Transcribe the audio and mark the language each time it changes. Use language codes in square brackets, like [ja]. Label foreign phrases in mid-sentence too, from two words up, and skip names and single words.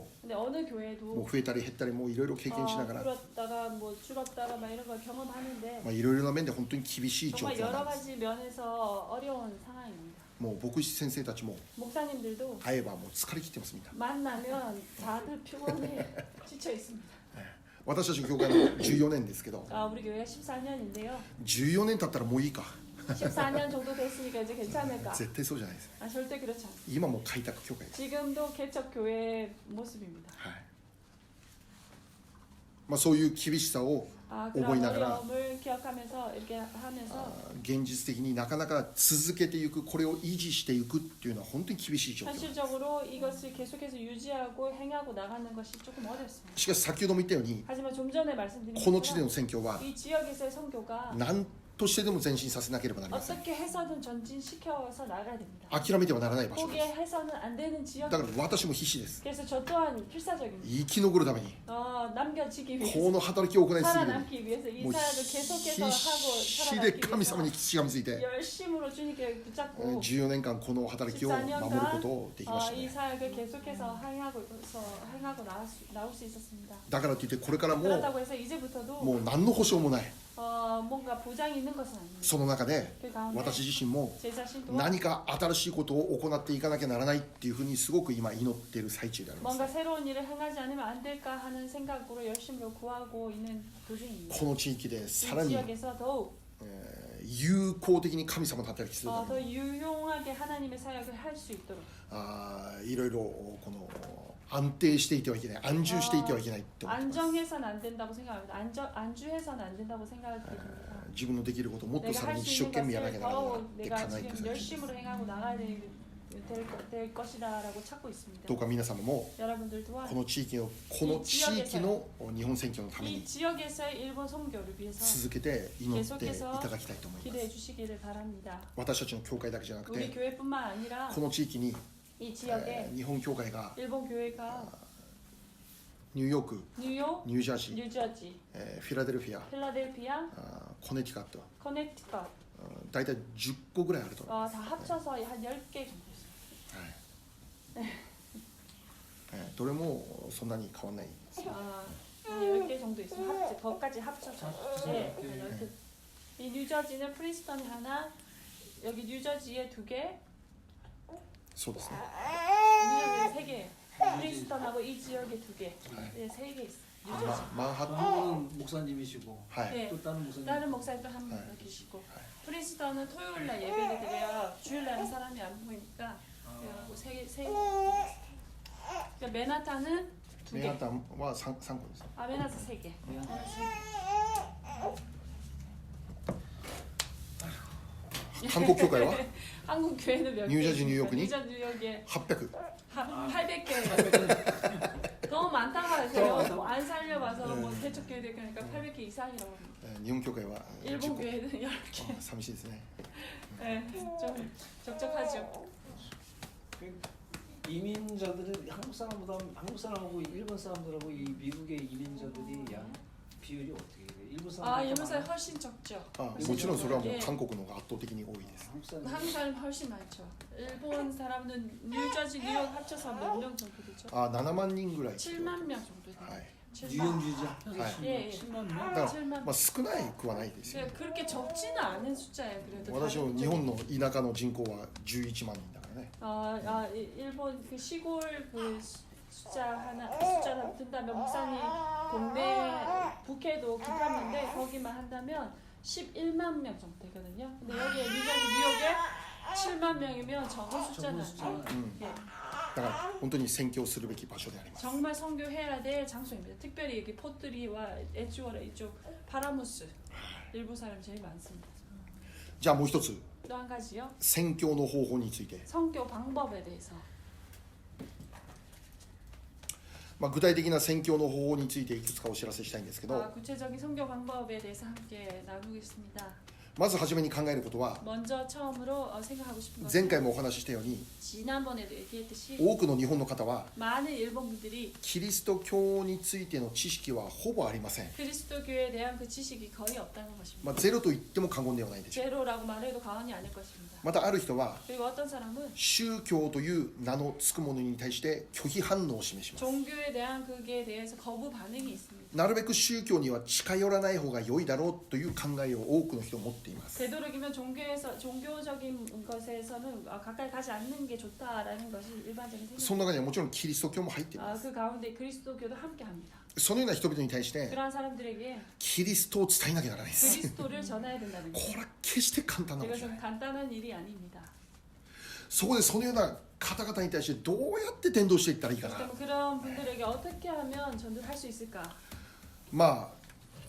[ko] 근데 어느 [ja] もう [ko] 교회도 [ja] 増えたり減ったりもういろいろ経験しながら、 [ko] 줄었다가 뭐 줄었다가 막 이런 걸 경험하는데 [ja] いろいろな面で本当に厳しい状 [ko] 정말 [ja] 況 [ko] 여러 [ja] なんです。 [ko] 가지 면에서 어려운 상황입니다. [ja] もう牧師先生たちも [ko] 목사님들도 [ja] 会えばもう疲れ切ってますみたいな。 [ko] 만나면 다들 피곤해 지쳐 있습니다. [ja] 私たちの教会の14年ですけど、 [ko] 우리 교회가 14년인데요. [ja] 14 年経ったらもういいか。 [ko] 14년 정도 됐으니까 이제 괜찮을까? [ja] 絶対そうじゃないです。 [ko] 절대 그렇지 않습니다. [ja] 今もう開拓教会です。 [ko] 지금도 개척 교회의 모습입니다. [ja] はい。そういう厳しさを [ko] 그런 [ja] 覚えながら、 [ko] 어려움을 기억하면서 이렇게 하면서 [ja] 現実的になかなか続けていく、これを維持していくっていうのは本当に厳しい状況。 [ko] 현실적으로 이것을 계속해서 유지하고 행하고 나가는 것이 조금 어렵습니다. [ja] しかし先ほども言ったように、 [ko] 하지만 좀 전에 말씀드린 [ja] この地での [ko] 것처럼 [ja] 宣教は [ko] 이 지역에서의 선교가 [ja] なんとしてでも前進させなければなりません。 [ko] 어떻게 해서든 전진시켜서 나가야 됩니다. [ja] 諦めてはならない場所で [ko] 포기해서는 안 되는 [ja] す。 [ko] 지역. [ja] だから私も必死です。 [ko] 그래서 저 또한 필사적입니다. [ja] 生き残るために [ko] 남겨지기 [ja] こ [ko] 위해서 [ja] の働きを行い続ける。 [ko] 살아남기 위해서 이 [ja] もう [ko] 사역을 계속해서 [ja] 必 [ko] 하고 [ja] 死で [ko] 살아남기 [ja] 神様に [ko] 위해서 [ja] しがみついて [ko] 열심으로 주님께 붙잡고 [ja] 14 年間この働きを守ること [ko] 14년간 [ja] できました [ko] 이 [ja] ね。 [ko] 사역을 계속해서 행하고 나올 수 있었습니다. [ja] だからといってこれからも [ko] 그렇다고 해서 이제부터도 [ja] もう何の保証もない [ko] 뭔가 보장이 있는 것은 아닙니다. [ja] その中で [ko] 그 가운데 [ja] 私自身も [ko] 제 자신도 [ja] 何か新しいことを行っていかなきゃならないっていうふうにすごく今祈っている最中であります。 [ko] 뭔가 새로운 일을 행하지 않으면 안 될까 하는 생각으로 열심히 구하고 있는 도중입니다. [ja] この地域で [ko] 이 [ja] さらに [ko] 지역에서 더욱 [ja] 有効的に神様の働きするため [ko] 더 [ja] に [ko] 유용하게 하나님의 사역을 할 수 있도록 [ja] いろいろこの安定していてはいけない安住していてはいけないって思ってます。 [ko] 안정해서는 안 된다고 생각합니다. 안주해서는 안 된다고 생각을 드립니다. [ja] 自分のできることをもっと [ko] 내가 [ja] さら [ko] 할 [ja] に [ko] 수 [ja] 一生 [ko] 있는 [ja] 懸命やらなき [ko] 것을 [ja] ゃならない [ko] 더욱 [ja] って [ko] 내가 [ja] 叶えてく [ko] 지금 [ja] ださい。 [ko] 열심으로 행하고 나가야 될 것이다라고 찾고 있습니다. [ja] どうか皆様も [ko] 여러분들 [ja] こ [ko] 또한 [ja] の地域の日本選挙のため [ko] 이 [ja] に [ko] 지역에서의 일본 선교를 위해서 [ja] 続けて祈っていただきたいと思いま [ko] 기대해 [ja] す。 [ko] 주시기를 바랍니다. [ja] 私たちの教会だけじゃなく [ko] 우리 [ja] て [ko] 교회뿐만 아니라 [ja] この地域に [ko] 이 지역에 [ja] 日本教会が [ko] 일본 교회가 ニューヨーク、 뉴욕, ニュージャージー、 뉴저지, フィラデルフィア、 필라델피아, コネティカット、 커네티컷 [ja] 大体10個ぐらいあると思います。 [ko] 다 합쳐서 한 10개 정도 있습니다. どれもそんなに変わらないですよ。 한 10개 정도 있어요. 거기까지 합쳐서. 네, 이렇게. 이 뉴저지는 프린스턴이 하나, 여기 뉴저지에 2개, [ja] そうですね。 [ko] 뉴저지에 3개. 프린스턴하고 이 지역에 2개, 네, 3개 있어요. 뉴저지. マンハッタン、 한 분은 목사님이시고 [ja] はい、 [ko] 네, 또 다른 목사님 다른 목사님도 한 분 계시고. 프린스턴은 토요일날 예배를 드려야 주일날은 사람이 안 보이니까 그래갖고 그러니까 맨하탄은 [ja] メンハッ [ko] 2개, [ja] タンは 3個です。 [ko] 아메나스 3개. 네. [ja] 韓国教会は [ko] 한국 교회는 몇 개? 뉴저지, 뉴욕이니? 뉴저지, 뉴욕에 800。 800개. 너무 많다고 하세요. 뭐안 살려봐서 뭐 대척 교회 대교니까 800개 이상이라고 합니다. [ja] 日本教会は [ko] 일본 [ja] 10個。 [ko] 교회는 10개. [ja] 寂しいですね。 [ko] 네, 좀 적적하죠. 이민자들은 한국 사람하고 일본 사람들하고 이 미국의 이민자들이 양 비율이 어떻게 돼요? 일본 사람 일본 사람 훨씬 적죠. [ja] もちろんそれはもう [ko] 예. [ja] 韓国の方が圧倒的に多いです。 [ko] 한국 사람 한국 사람 훨씬 많죠. 일본 사람은 뉴저지, 뉴욕 합쳐서 몇 명 정도 되죠? [ja] 7 万人ぐらい。 [ko] 7만 명 정도 돼요. [ja] はい。 [ko] 7만. 유영주의자 합쳐서 네. 예, 예. 7만 명? [ja] だから [ko] 7만 [ja] まあ少ないくはないですよ。 [ko] 그렇게 적지는 않은 숫자예요. 그래도 [ja] 私も日本の田舎の人口は11万人だからね。 [ko] 일본 그 시골 그 숫자 든다면 목사님 동네 북해도 깊었는데 거기만 한다면 11만 명 정도 되거든요. 근데 여기 뉴욕에 7만 명이면 적은 숫자는 아니에요. [ja] うん。 [ko] 예. [ja] だから本当に宣教するべき場所であります。 [ko] 정말 선교해야 될 장소입니다. 특별히 여기 포트리와 에주어라 이쪽 파라무스 일부 사람이 제일 많습니다. [ja] じゃあもう一つ [ko] 또 한 가지요. [ja] 宣教の方法について、 [ko] 선교 방법에 대해서 [ja] 具体的な宣教の方法についていくつかお知らせしたいんですけど、 [ko] 구체적인 선교 방법에 대해서 함께 나누겠습니다. [ja] まず初めに考えることは [ko] 먼저 처음으로 생각하고 싶은 [ja] 前 [ko] 것은 [ja] 回もお話ししたように [ko] 지난번에도 얘기했듯이 [ja] 多くの日本の方は [ko] 많은 일본 분들이 [ja] キリスト教についての知識はほぼありません。 [ko] 그리스도교에 대한 그 지식이 거의 없다는 것입니다. [ja] ゼロと言っても過言ではないでしょう。 [ko] 제로라고 말해도 과언이 아닐 것입니다. [ja] またある人は [ko] 그리고 어떤 사람은 [ja] 宗教という名のつくものに対して拒否反応を示します。 [ko] 종교에 대한 그게 대해서 거부 반응이 있습니다. [ja] なるべく宗教には近寄らない方が良いだろうという考えを多くの人は持っています。 [ko] 되도록이면 종교적인 것에서는 가까이 가지 않는 게 좋다라는 것이 일반적인 [ja] そ [ko] 생각. [ja] の中にはもちろんキリスト教も入っています。 [ko] 그 가운데 그리스도교도 함께합니다. [ja] そのような人々に対して [ko] 그러한 사람들에게 [ja] キリストを伝えなきゃならないです。 [ko] 그리스도를 전해야 된다는 [ja] こ [ko] 것. [ja] れは決して簡単なことじゃな [ko] 이것은 [ja] い。 [ko] 간단한 일이 아닙니다. [ja] そこでそのような方々に対してどうやって伝道していったらいいかな。 [ko] 그럼 그런 분들에게 어떻게 하면 전도할 수 있을까?